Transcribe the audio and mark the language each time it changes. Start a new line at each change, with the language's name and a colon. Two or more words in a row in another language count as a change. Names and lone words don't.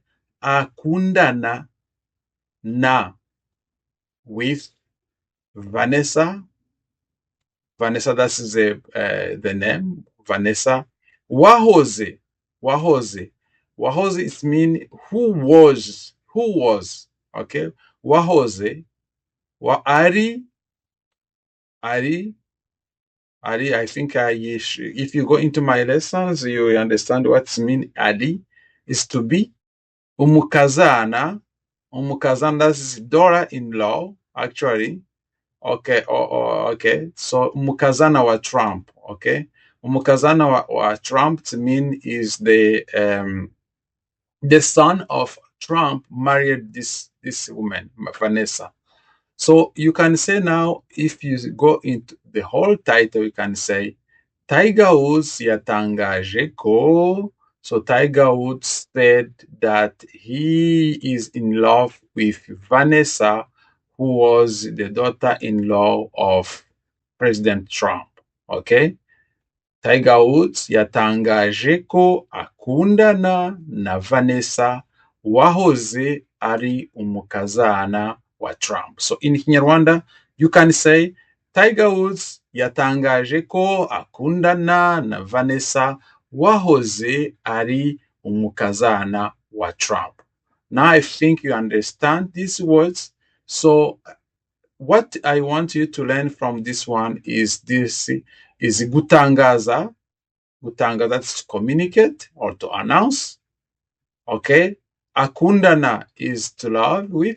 Kinyarwanda: Akundana na
English: with Vanessa, that is the name, Vanessa. Wahoze, it means who was, okay.
Kinyarwanda: Wahoze, Ari,
English: I think if you go into my lessons, you understand what it means. Ari is to be. Umukazana, that is daughter-in-law, actually. Okay, okay. So
Kinyarwanda: umukazana wa Trump,
English: okay.
Kinyarwanda: Umukazana wa Trump
English: mean is the son of Trump married this woman, Vanessa. So you can say now, if you go into the whole title, you can say
Kinyarwanda: Tiger Woods yatangaje ko.
English: So Tiger Woods said that he is in love with Vanessa, who was the daughter-in-law of President Trump. Okay?
Kinyarwanda: Tiger Woods yatangaje ko akundana na Vanessa wahoze ari umukazana wa Trump.
English: So in Kinyarwanda, you can say
Kinyarwanda: Tiger Woods yatangaje ko akundana na Vanessa wahoze ari umukazana wa Trump.
English: Now I think you understand these words. So what I want you to learn from this one is gutangaza. Gutangaza, that's to communicate or to announce. Okay. Akundana is to love with.